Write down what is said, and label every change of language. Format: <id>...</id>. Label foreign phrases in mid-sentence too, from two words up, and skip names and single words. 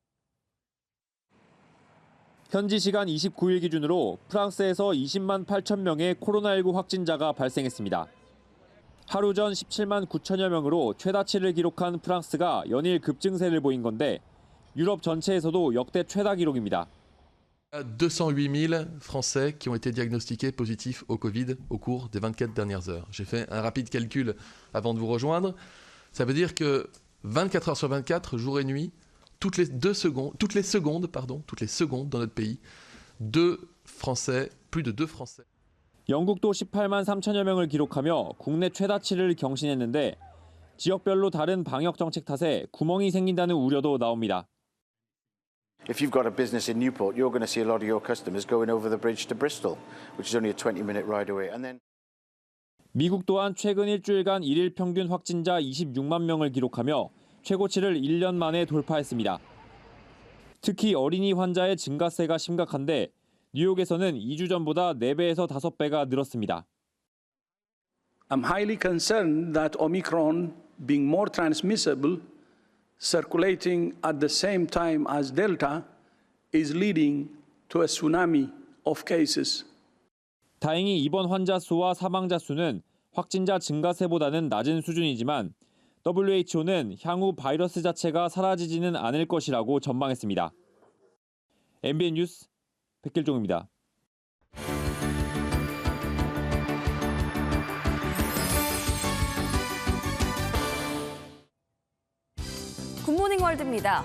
<ko>현지 시간 29일 기준으로 프랑스에서 20만 8천 명의 코로나19 확진자가 발생했습니다. 하루 전 17만 9천여 명으로 최다치를 기록한 프랑스가 연일 급증세를 보인 건데 유럽 전체에서도 역대 최다 기록입니다.</ko> <fr>208 000 Français qui ont été diagnostiqués positifs au Covid au cours des 24 dernières heures. J'ai fait un rapide calcul avant de vous rejoindre. Ça veut dire que 24 heures sur 24, jour et nuit, toutes les secondes dans notre pays, plus de 2 Français.</fr> <ko>영국도 18만 3천여 명을 기록하며 국내 최다치를 경신했는데 지역별로 다른 방역 정책 탓에 구멍이 생긴다는 우려도 나옵니다.</ko> <en>If you've got a business in Newport, you're going to see a lot of your customers going over the bridge to Bristol, which is only a 20-minute ride away. And then</en> <ko>미국 또한 최근 일주일간 일일 평균 확진자 26만 명을 기록하며 최고치를 1년 만에 돌파했습니다. 특히 어린이 환자의 증가세가 심각한데 뉴욕에서는 2주 전보다 4배에서 5배가 늘었습니다.</ko> <en>I'm highly concerned that Omicron, being more transmissible, circulating at the same time as Delta, is leading to a tsunami of cases.</en> <ko>다행히 이번 환자 수와 사망자 수는 확진자 증가세보다는 낮은 수준이지만 WHO는 향후 바이러스 자체가 사라지지는 않을 것이라고 전망했습니다. MBN 뉴스 백길종입니다. 굿모닝 월드입니다.</ko>